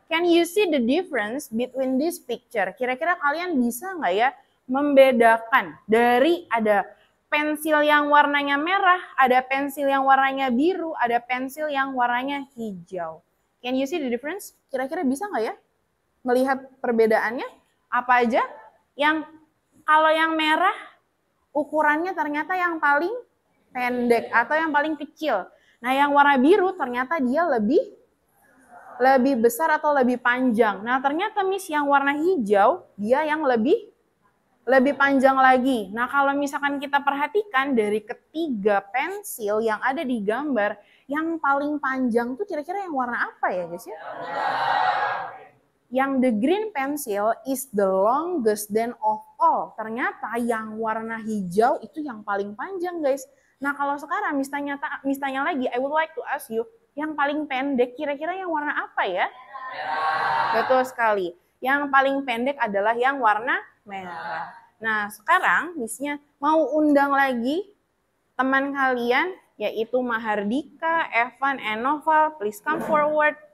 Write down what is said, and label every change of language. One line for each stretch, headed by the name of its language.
English: Can you see the difference between this picture?
Indonesian: Kira-kira kalian bisa nggak ya membedakan dari ada pensil yang warnanya merah, ada pensil yang warnanya biru, ada pensil yang warnanya hijau.
English: Can you see the difference?
Indonesian: Kira-kira bisa nggak ya melihat perbedaannya? Apa aja? Yang kalau yang merah ukurannya ternyata yang paling pendek atau yang paling kecil. Nah, yang warna biru ternyata dia lebih besar atau lebih panjang. Nah, ternyata Miss yang warna hijau, dia yang lebih panjang lagi. Nah, kalau misalkan kita perhatikan dari ketiga pensil yang ada di gambar, yang paling panjang tuh kira-kira yang warna apa ya guys ya?
English: Yang the green pencil is the longest than of all.
Indonesian: Ternyata yang warna hijau itu yang paling panjang guys. Nah, kalau sekarang Miss tanya lagi,
English: I would like to ask you,
Indonesian: yang paling pendek kira-kira yang warna apa ya? Merah. Betul sekali. Yang paling pendek adalah yang warna merah. Nah, sekarang Miss-nya mau undang lagi teman kalian, yaitu Mahardika, Evan, and Noval.
English: Please come forward.